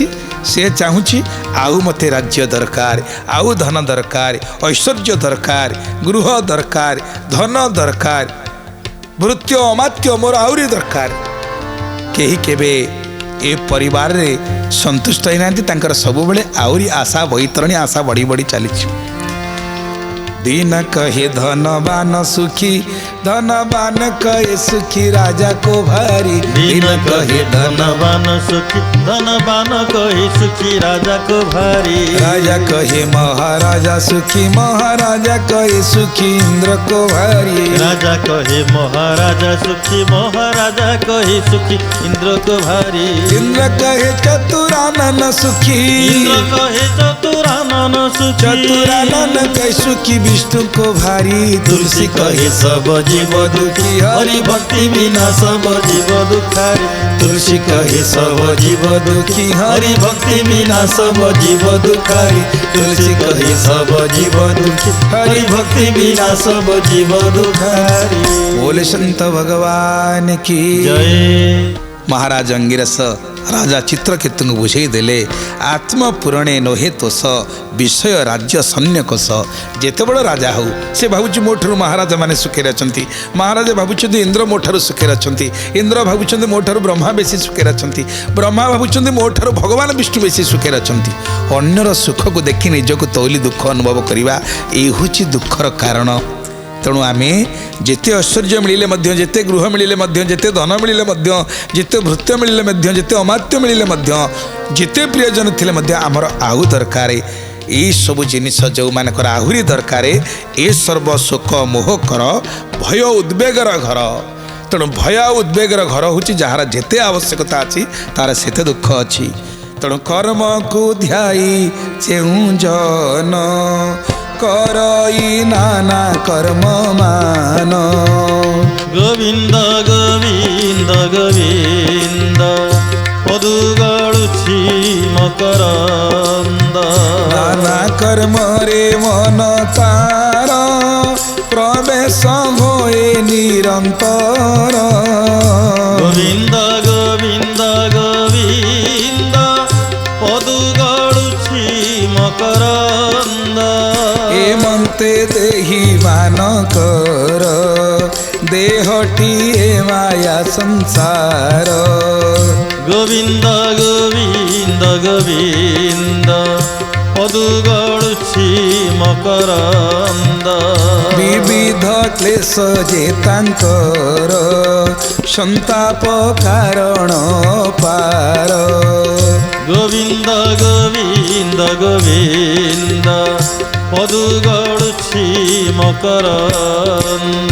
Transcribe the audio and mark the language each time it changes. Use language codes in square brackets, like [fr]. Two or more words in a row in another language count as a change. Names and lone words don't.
[or] ସେ ଚାହୁଁଛି ଆଉ ମୋତେ ରାଜ୍ୟ ଦରକାର, ଆଉ ଧନ ଦରକାର, ଐଶ୍ୱର୍ଯ୍ୟ ଦରକାର, ଗୃହ ଦରକାର, ଧନ ଦରକାର, ଭୃତ୍ୟ ଅମାତ୍ୟ ମୋର ଆହୁରି ଦରକାର। କେହି କେବେ ଏ ପରିବାରରେ ସନ୍ତୁଷ୍ଟ ହେଇନାହାନ୍ତି। ତାଙ୍କର ସବୁବେଳେ ଆହୁରି ଆଶା ବୈତରଣୀ, ଆଶା ବଢ଼ି ବଢ଼ି ଚାଲିଛି। [hi] दिन कहे धनवान सुखी, धनवान कहे सुखी राजा को भारी। दिन कहे धनवान सुखी, धनवान कहे सुखी राजा को भारी। राजा कहे महाराजा सुखी, महाराजा कहे सुखी इंद्र को भारी। राजा कहे महाराजा सुखी, महाराजा कहे सुखी इंद्र को भारी। इंद्र कहे चतुरानन सुखी, इंद्र कहे चतुरानन सुखी, चतुरानन कहे सुखी विष्णु को भारी। तुलसी कहे सब जीव दुखी, हरि भक्ति बिना सब जीव दुखारी। तुलसी कहे सब जीव दुखी, हरि भक्ति बिना सब जीव दुखारी। तुलसी कहे सब जीव दुखी, हरि भक्ति बिना सब जीव दुखारी। बोले संत भगवान की जय। [or] ମହାରାଜ ଅଙ୍ଗିରସ ରାଜା ଚିତ୍ରକେତୁ ବୁଝେ ଦେଲେ, ଆତ୍ମ ପୂରଣେ ନୋହେ ତୋଷ, ବିଷୟ ରାଜ୍ୟ ସୈନ୍ୟ କୋଷ। ଯେତେ ବଡ଼ ରାଜା ହେଉ ସେ ଭାବୁଛି ମୋଠାରୁ ମହାରାଜା ମାନେ ସୁଖେ ରହନ୍ତି, ମହାରାଜା ଭାବୁଛନ୍ତି ଇନ୍ଦ୍ର ମୋଠାରୁ ସୁଖେ ରହନ୍ତି, ଇନ୍ଦ୍ର ଭାବୁଛନ୍ତି ମୋଠାରୁ ବ୍ରହ୍ମା ବେଶୀ ସୁଖେ ରହନ୍ତି, ବ୍ରହ୍ମା ଭାବୁଛନ୍ତି ମୋଠାରୁ ଭଗବାନ ବିଷ୍ଣୁ ବେଶୀ ସୁଖେ ରହନ୍ତି। ଅନ୍ୟର ସୁଖ କୁ ଦେଖି ନିଜ କୁ ତୌଲି ଦୁଃଖ ଅନୁଭବ କରିବା, ଏ ହେଉଛି ଦୁଃଖର କାରଣ। ତେଣୁ ଆମେ ଯେତେ ଐଶ୍ୱର୍ଯ୍ୟ ମିଳିଲେ ମଧ୍ୟ, ଯେତେ ଗୃହ ମିଳିଲେ ମଧ୍ୟ, ଯେତେ ଧନ ମିଳିଲେ ମଧ୍ୟ, ଯେତେ ଭୃତ୍ୟ ମିଳିଲେ ମଧ୍ୟ, ଯେତେ ଅମାତ୍ୟ ମିଳିଲେ ମଧ୍ୟ, ଯେତେ ପ୍ରିୟଜନ ଥିଲେ ମଧ୍ୟ ଆମର ଆଉ ଦରକାର। ଏ ସବୁ ଜିନିଷ ଯୋ ମାନଙ୍କର ଆହୁରି ଦରକାର। ଏ ସର୍ବ ଶୋକ ମୋହ କର ଭୟ ଉଦ୍ବେଗର ଘର। ତେଣୁ ଭୟ ଉଦ୍ବେଗର ଘର ହେଉଛି ଯାହାର ଯେତେ ଆବଶ୍ୟକତା ଅଛି ତାର ସେତେ ଦୁଃଖ ଅଛି। ତେଣୁ କର୍ମ କୁ ଧ୍ୟାଇ ଚାହୁଁ ଜନ, କରଇ ନାନା କର୍ମ ମାନ। ଗୋବିନ୍ଦ ଗୋବିନ୍ଦ ଗୋବିନ୍ଦ ପଦୁ ଗଡ଼ୁଛି ମକରନ୍ଦ। ନାନା କର୍ମ ରେ ମନ ତାର, ପ୍ରବେଶ ହୁଏ ନିରନ୍ତର। ଗୋବିନ୍ଦ ଗୋବିନ୍ଦ ଗୋବିନ୍ଦ ପଦୁ ଗଡ଼ୁଛି ମକରନ୍ଦ। ମନ୍ତେ ଦେହି ମାନ କର, ଦେହଟି ମାୟା ସଂସାର। ଗୋବିନ୍ଦ ଗୋବିନ୍ଦ ଗୋବିନ୍ଦ ପଦୁ ଗଡ଼ୁଛି ମକରନ୍ଦ। ବିବିଧ କ୍ଲେଶ ଯେ ତାଙ୍କର ସନ୍ତାପ କାରଣ ପାର ଗୋବିନ୍ଦ ଗୋବିନ୍ଦ ଗୋବିନ୍ଦ ପଦୁ ଗଡ଼ୁଛି ମକରନ୍ଦ